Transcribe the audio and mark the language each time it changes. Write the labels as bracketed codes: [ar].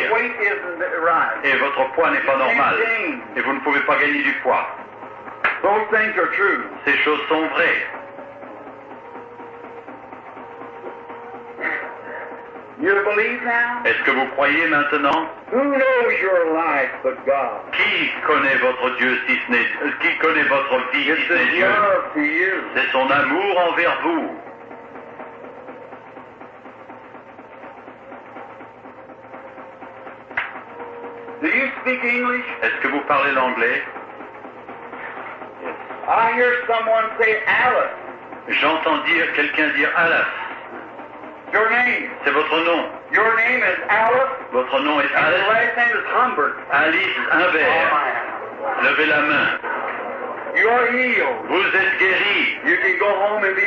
[en] your weight isn't right. [fr] Et votre poids n'est pas normal. [en] gain. [fr] Et vous ne pouvez pas gagner du poids. [en] Those things are true. [fr] Ces choses sont vraies. [en] You believe now? [fr] Est-ce que vous croyez maintenant? [en] Who knows your life but God? [fr] Qui connaît votre Dieu si ce n'est qui connaît votre vie si [en] It's [fr] ce n'est [en] His [fr] Dieu? [en] love to you. [fr] C'est son amour envers vous. [en] Do you speak English? [fr] Est-ce que vous parlez l'anglais? [en] I hear someone say Alice. [fr] J'entends quelqu'un dire Alice. [en] Your name. [fr] C'est votre nom. [en] Your name is Alice. [fr] Votre nom est [en] And your [fr] Alice. [en] last name is Humbert. [fr] Alice Humbert. Levez la main. [en] You are healed. [fr] Vous êtes guéri. [en] You can go home and be